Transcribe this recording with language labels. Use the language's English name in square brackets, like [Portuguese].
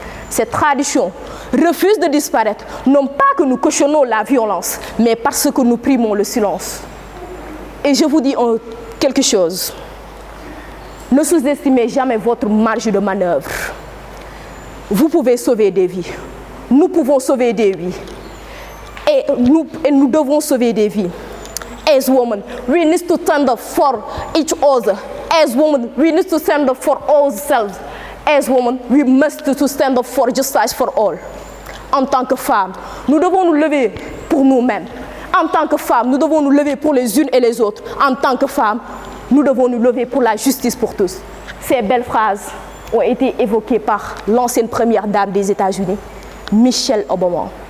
[French] Cette tradition refuse de disparaître, non pas que nous cautionnons la violence, mais parce que nous primons le silence. Et je vous dis quelque chose. Ne sous-estimez jamais votre marge de manœuvre. Vous pouvez sauver des vies. Nous pouvons sauver des vies. Et nous devons sauver des vies. [English] As women, we need to stand up for each other. As women, we need to stand up for ourselves. As women, we must to stand up for justice for all. [French] En tant que femmes, nous devons nous lever pour nous-mêmes. En tant que femmes, nous devons nous lever pour les unes et les autres. En tant que femmes, nous devons nous lever pour la justice pour tous. Ces belles phrases ont été évoquées par l'ancienne première dame des États-Unis, Michelle Obama.